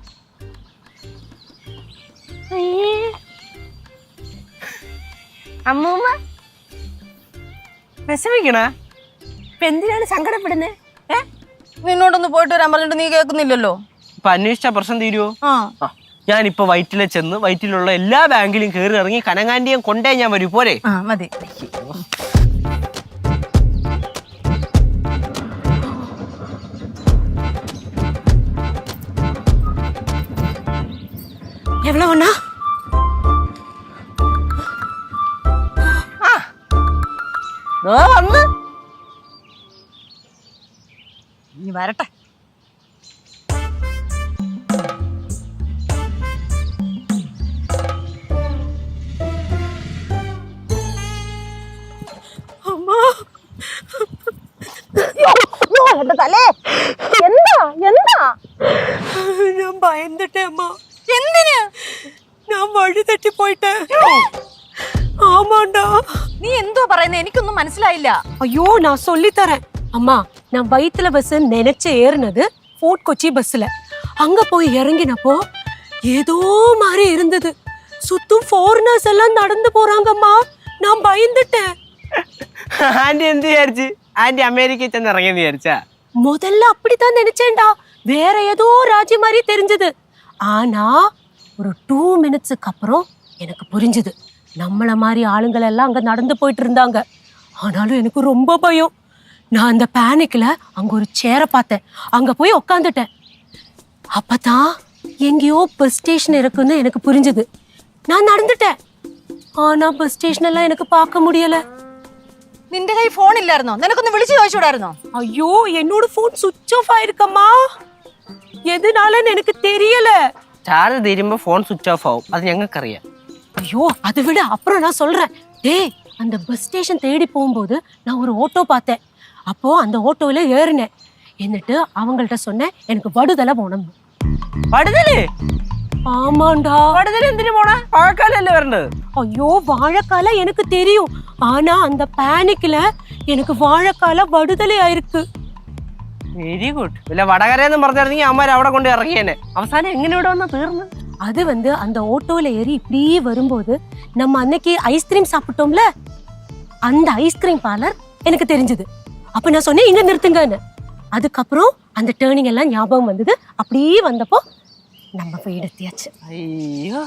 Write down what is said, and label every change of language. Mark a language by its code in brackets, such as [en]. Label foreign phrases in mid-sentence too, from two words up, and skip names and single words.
[ml] അമ്മൂമ്മ വിഷമിക്കണ? ഇപ്പൊ എന്തിനാണ് സങ്കടപ്പെടുന്നേ? നിന്നോടൊന്ന് പോയിട്ട് വരാൻ പറഞ്ഞിട്ട് നീ കേൾക്കുന്നില്ലല്ലോ. ഇപ്പൊ അന്വേഷിച്ച പ്രശ്നം തീരുവോ? ആ ഞാനിപ്പോ വയറ്റിലെ ചെന്ന് വയറ്റിലുള്ള എല്ലാ ബാങ്കിലും കയറി ഇറങ്ങി കനകാന്റിയും കൊണ്ടേ ഞാൻ വരൂ. പോരെ? ആ മതി. [ta] எவ்வளவு ஒண்ணா? [ml] വന്ന് നീ വരട്ടെ. എന്റെ തലേ എന്താ എന്താ? ഞാൻ ഭയന്നിട്ടേ അമ്മ. എന്തിന്? ഞാൻ വഴി തെറ്റി പോയിട്ട്. ஆமாண்டா. നീ എന്തോ പറയുന്നത്? എനിക്കൊന്നും മനസ്സിലായില്ല. [ta] ஐயோ நான் சொல்லி தரேன் அம்மா. நான் வயித்துல பஸ் நினைச்சு ஏறினது ஃபோர்ட் கொச்சி பஸ்ல. அங்க போய் இறங்கினப்போ ஏதோ மாதிரி இருந்தது. சுத்தும் ஃபாரினர்ஸ் எல்லாம் நடந்து போறாங்கம்மா. நான் பயந்துட்டேன். [ml] ആന്റി എന്ത് വിചാരിച്ച്? ആന്റി അമേരിക്കയിൽ ചെന്ന് ഇറങ്ങിയെന്ന് വിചാരിച്ചാ? [ta] முதல்ல அப்படித்தான் நினைச்சேன்டா. வேற ஏதோ ராஜ்யம் மாதிரி தெரிஞ்சது. ஆனா ஒரு 2 மினிட்ஸ்க்கு அப்புறம் எனக்கு புரிஞ்சுது. நம்மள மாதிரி ஆளுங்கள் எல்லாம் அங்க நடந்து போயிட்டு இருந்தாங்க. ஆனாலும் எனக்கு ரொம்ப பயம். நான் அந்த பேனிக்ல அங்க ஒரு சேரை பார்த்தேன். அங்க போய் உட்காந்துட்டேன். அப்பதான் எங்கேயோ [en] bus station [ta] இருக்குன்னு எனக்கு புரிஞ்சுது. நான் நடந்துட்டேன். ஆனா [en] bus station [ta] எல்லாம் எனக்கு பார்க்க முடியல. [ml] നിന്റെ കൈ ഫോൺ ഇല്ലായിരുന്നോ? നിനക്കൊന്ന് വിളിച്ചു ചോദിച്ചൂടായിരുന്നോ? [ta] ஐயோ என்னோட போன் [en] switch off [ta] ஆயிருக்கம்மா. எதுனாலன்னு எனக்கு தெரியல. [ml] ചാർജ് തീരുമ്പോ ഫോൺ [en] switch off [ml] ആവും. അത് ഞങ്ങൾക്കറിയാം. [ta] ஐயோ அதை விட அப்புறம் நான் சொல்றேன். டேய் அந்த [en] bus station [ta] தேடி போகும்போது நான் ஒரு ஆட்டோ பார்த்தேன். அப்போ அந்த ஆட்டோவில் ஏறினேன். എന്നിട്ട് அவங்கள்ட்ட சொன்னேன் எனக்கு வடுதலை போகணும். [ml] വടുതല്? [ta] ஆமாண்டா. [ml] വടുതല് എന്തിനു പോണ? വാഴക്കാലല്ലേ വരേണ്ടത്? [ta] ஐயோ வாழைக்கால எனக்கு தெரியும். ஆனா அந்த பேனிக்ல எனக்கு வாழைக்கால வடுதலை ஆயிருக்கு. [en] very good. [ml] ഇല്ല വടകരയെന്ന് പറഞ്ഞിരുന്നെങ്കിൽ അമ്മ അവിടെ കൊണ്ട് ഇറങ്ങിയേനെ. അവസാനം എങ്ങനെ ഇവിടെ വന്നാ തീർന്നു? [ta] அது வந்து அந்த ஆட்டோல ஏறி இப்படியே வரும்போது நம்ம அன்னைக்கு ஐஸ்கிரீம் சாப்பிட்டோம்ல, அந்த [en] ice cream parlour [ta] எனக்கு தெரிஞ்சது. அப்ப நான் சொன்னேன் இங்க நிறுத்துங்கன்னு. அதுக்கப்புறம் அந்த டேர்னிங் எல்லாம் ஞாபகம் வந்தது. அப்படியே வந்தப்போ நம்ம போய் எடுத்தியாச்சு.